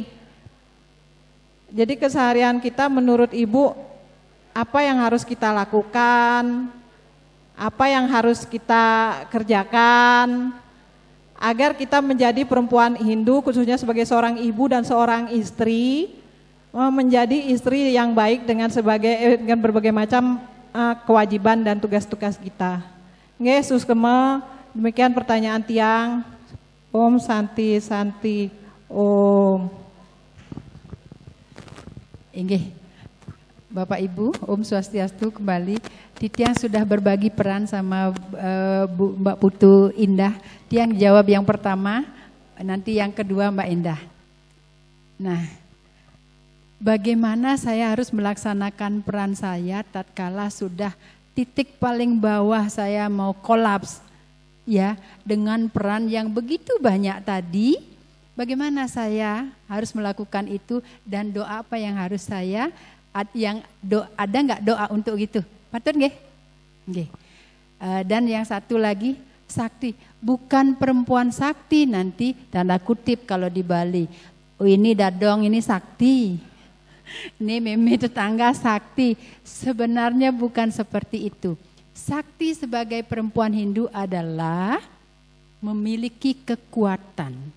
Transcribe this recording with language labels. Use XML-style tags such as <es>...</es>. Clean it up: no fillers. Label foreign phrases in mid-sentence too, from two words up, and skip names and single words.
<id>Jadi keseharian kita menurut Ibu apa yang harus kita lakukan, apa yang harus kita kerjakan agar kita menjadi perempuan Hindu khususnya sebagai seorang ibu dan seorang istri, menjadi istri yang baik dengan berbagai macam kewajiban dan tugas-tugas kita.</id> <ban>Nggih, Suskema,</ban> <id>demikian pertanyaan</id> <ban>tiang. Om Santi Santi Om. Inggih.</ban> <id>Bapak Ibu,</id> <ban>Om Swastiastu</ban> <id>kembali. Tiang sudah berbagi peran sama Mbak Putu Indah. Tiang jawab yang pertama, nanti yang kedua Mbak Indah. Nah, bagaimana saya harus melaksanakan peran saya tatkala sudah titik paling bawah saya mau kolaps, ya, dengan peran yang begitu banyak tadi. Bagaimana saya harus melakukan itu dan doa apa yang harus saya ada nggak doa untuk gitu?</id> <ban>Patut nggih? Nggih.</ban> <id>Dan yang satu lagi, sakti. Bukan perempuan sakti nanti tanda kutip kalau di Bali. Oh, ini dadong, ini sakti. Ini meme tetangga sakti. Sebenarnya bukan seperti itu. Sakti sebagai perempuan Hindu adalah memiliki kekuatan.</id>